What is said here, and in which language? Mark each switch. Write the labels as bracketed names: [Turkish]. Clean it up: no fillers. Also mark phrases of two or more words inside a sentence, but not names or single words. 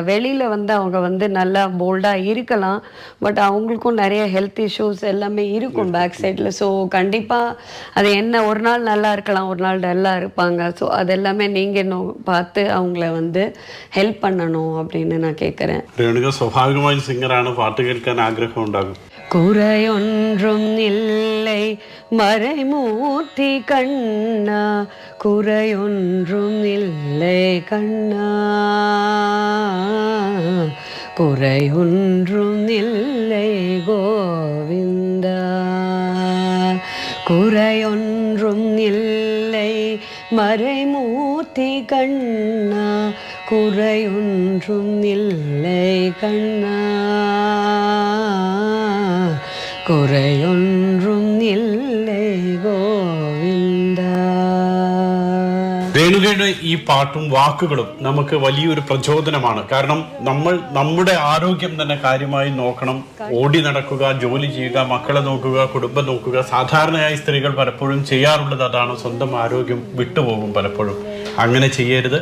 [Tamil] வெளியில் வந்து அவங்க வந்து நல்லா போல்டாக இருக்கலாம், பட் அவங்களுக்கும் நிறைய [English] health issues [Tamil] எல்லாமே இருக்கும் பேக் சைடில். ஸோ கண்டிப்பாக அது என்ன ஒரு நாள் நல்லா இருக்கலாம், ஒரு நாள் டல்லாக இருப்பாங்க. ஸோ அது எல்லாமே நீங்கள் இன்னும் பார்த்து அவங்கள வந்து ஹெல்ப் பண்ணணும் அப்படின்னு நான் கேட்குறேன். [Malayalam] രേണുക സ്വാഭാവികമായും സിംഗറാണ്, പാട്ട് കേൾക്കാൻ ആഗ്രഹം ഉണ്ടാകും. [Tamil] குறையொன்றும் இல்லை மறைமூர்த்தி கண்ணா, குறையொன்றும் இல்லை கண்ணா, குறையொன்றும் இல்லை கோவிந்தா, குறையொன்றும் இல்லை மறைமூர்த்தி கண்ணா, குறையொன்றும் இல்லை கண்ணா, குறையொன்றும் இல்லை கோவிந்தா. [Malayalam] രേണുകയുടെ ഈ പാട്ടും വാക്കുകളും നമുക്ക് വലിയൊരു പ്രചോദനമാണ്. കാരണം നമ്മൾ നമ്മുടെ ആരോഗ്യം തന്നെ കാര്യമായി നോക്കണം. ഓടി നടക്കുക, ജോലി ചെയ്യുക, മക്കളെ നോക്കുക, കുടുംബം നോക്കുക. സാധാരണയായി സ്ത്രീകൾ പലപ്പോഴും ചെയ്യാറുള്ളത് അതാണ്. സ്വന്തം ആരോഗ്യം വിട്ടുപോകും പലപ്പോഴും. അങ്ങനെ ചെയ്യരുത്.